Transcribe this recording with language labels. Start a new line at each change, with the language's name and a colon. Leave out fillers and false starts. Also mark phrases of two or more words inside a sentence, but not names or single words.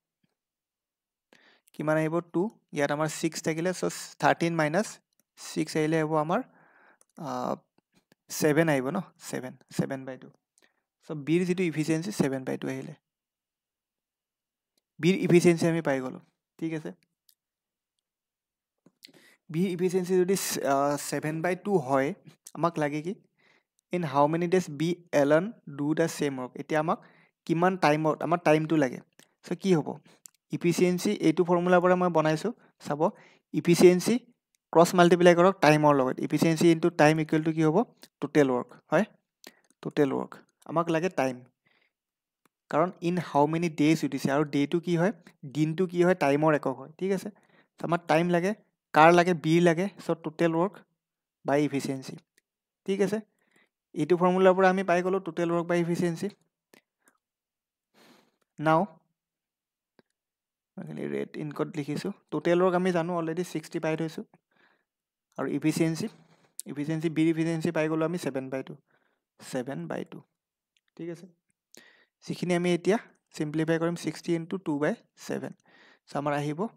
Assamese: কিমান আহিব 2 ইয়াত আমাৰ 6 থাকিলে so 13 - 6 আহিলে হ'ব আমাৰ 7 আহিব ন 7/2 so B ৰ যেটো এফিচিয়েন্সি 7/2 আহিলে B ৰ এফিচিয়েন্সি আমি পাই গলো ঠিক আছে B efficiency যদি 7/2 হয় আমাক লাগে কি
English: in how many days B Alan do the same work
Assamese: এতিয়া আমাক কিমান টাইমত আমাৰ টাইমটো লাগে সো কি হ'ব efficiency এইটো ফৰ্মুলা পৰা মই বনাইছো চাব efficiency
English: cross multiply
Assamese: কৰক টাইমৰ লগত
English: efficiency into time equal to
Assamese: কি হ'ব
English: total work
Assamese: হয়
English: total work
Assamese: আমাক লাগে টাইম কাৰণ
English: in how many days
Assamese: উঠিছে আৰু ডেটো কি হয় দিনটো কি হয় টাইমৰ একক হয় ঠিক আছে আমাৰ টাইম লাগে কাৰ লাগে B লাগে সো
English: total work by efficiency
Assamese: ঠিক আছে এইটো ফৰ্মুলাৰ পৰা আমি পাই গলো
English: total work by efficiency
Assamese: নাও মই ৰেট ইনকত লিখিছোঁ
English: total work
Assamese: আমি জানো অলৰেডি 60 পাই থৈছোঁ আৰু ইফিচিয়েঞ্চি বিৰ ইফিচিয়েঞ্চি পাই গ'লোঁ আমি 7/2 ঠিক আছে যিখিনি আমি এতিয়া সিম্পলিফাই কৰিম 60 × 2/7 চ' আমাৰ আহিব